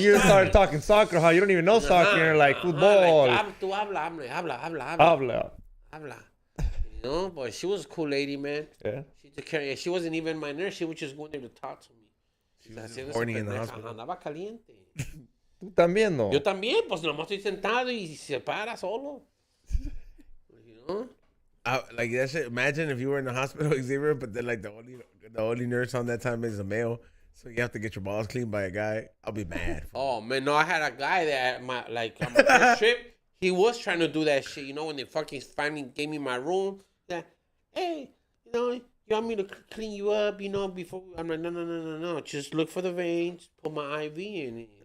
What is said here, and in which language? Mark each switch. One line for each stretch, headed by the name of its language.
English: You started talking soccer, how you don't even know soccer, you're like football.
Spanish: Tú habla. Habla.
English: You know, but she was a cool lady, man. Yeah. She took care. She wasn't even my nurse. She was just going there to talk to me. She was just horny in the hospital.
Spanish: Andaba caliente. Tú también, no. Yo también, pues nomás estoy sentado y se para solo.
English: You know? Like that shit. Imagine if you were in the hospital, Xavier, but then like the only nurse on that time is a male, so you have to get your balls cleaned by a guy. I'll be mad. Oh man, no, I had a guy that on my first trip, he was trying to do that shit. You know, when they fucking finally gave me my room, that hey, you know, you want me to clean you up, you know, before I'm like, no, just look for the veins, put my IV in it.